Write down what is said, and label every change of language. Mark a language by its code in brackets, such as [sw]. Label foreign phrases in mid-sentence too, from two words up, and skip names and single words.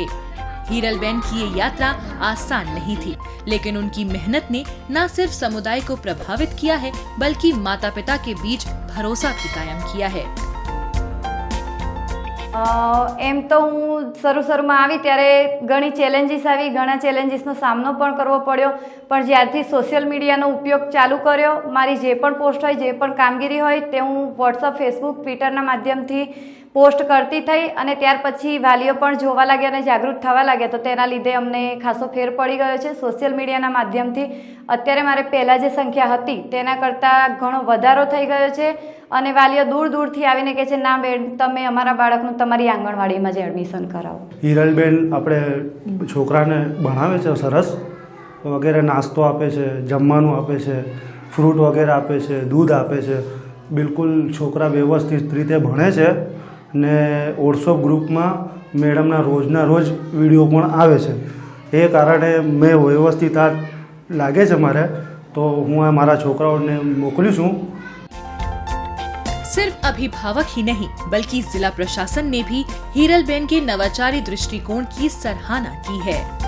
[hi] हीरलबेन की ये यात्रा आसान नहीं थी, लेकिन उनकी मेहनत ने न सिर्फ समुदाय को प्रभावित किया है, बल्कि माता पिता के बीच भरोसा भी कायम किया है। [gu] એમ તો હું શરૂ માં આઈ ત્યારે ઘણી ચેલેંજીસ આઈ, ઘણા ચેલેંજીસનો સામનો પણ કરવો પડ્યો, પણ જ્યારથી [en] social media [gu] ઉપયોગ ચાલુ કર્યો, મારી જે પણ પોસ્ટ હોય, જે પણ કામગીરી હોય તે હું વ્હોટ્સએપ, ફેસબુક, ટ્વિટરના માધ્યમથી પોસ્ટ કરતી થઈ અને ત્યાર પછી વાલીઓ પણ જોવા લાગ્યા અને જાગૃત થવા લાગ્યા, તો તેના લીધે અમને ખાસો ફેર પડી ગયો છે। [en] social media [gu] માધ્યમથી અત્યારે મારે પહેલા જે સંખ્યા હતી તેના કરતા ઘણો વધારો થઈ ગયો છે અને વાલીઓ દૂર દૂરથી આવીને કહે છે, ના બેન તમે અમારા બાળકનું તમારી આંગણવાડીમાં જ એડમિશન કરાવો। હીરલબેન આપણે છોકરાને ભણાવે છે, સરસ વગેરે નાસ્તો આપે છે, જમવાનું આપે છે, ફ્રૂટ વગેરે આપે છે, દૂધ આપે છે, બિલકુલ છોકરા વ્યવસ્થિત રીતે ભણે છે ને વ્હોટ્સએપ ગ્રુપ મેં મેડમના રોજના રોજ વિડિયો પણ આવે છે। એ કારણે મેં વ્યવસ્થિત આ લાગે છે મારે, તો હું આ મારા છોકરાઓને મોકલ્યું છું। [hi] सिर्फ अभिभावक ही नहीं, बल्कि जिला प्रशासन ने भी हीरलबेन के नवाचारी दृष्टिकोण की सराहना की है।